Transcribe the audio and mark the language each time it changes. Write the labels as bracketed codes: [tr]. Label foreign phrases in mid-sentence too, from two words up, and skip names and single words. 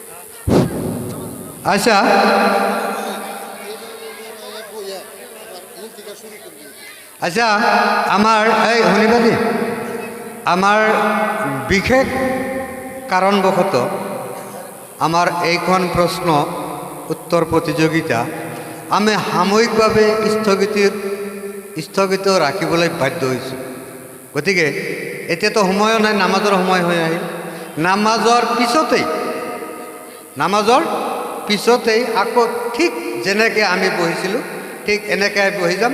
[as] আচ্ছা [bn] শুরু করবি [as] আচ্ছা আমার এই হনিবাদী আমার বিশেষ কারণবশত আমার এইখন প্ৰশ্ন উত্তৰ প্ৰতিযোগিতা আমি সাময়িকভাৱে স্থগিত ৰাখিবলৈ বাধ্য হৈছোঁ। গতিকে এতিয়াতো সময়ো নাই, নামাজৰ সময় হৈ আহিল। নামাজৰ পিছতেই আকৌ ঠিক যেনেকৈ আমি বহিছিলোঁ ঠিক এনেকৈ বহি যাম।